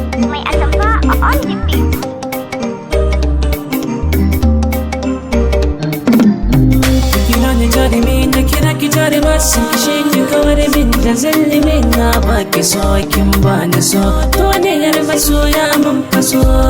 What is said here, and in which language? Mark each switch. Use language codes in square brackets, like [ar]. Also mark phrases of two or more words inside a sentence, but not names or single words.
[ha] Mai atamfa a [en] on the beat. [ha] Kira ni jarumi na kira ki jaruma, sun kishe ki kawar min da zallumin na baki so, kin bani so. Duniyar masoya mun faso.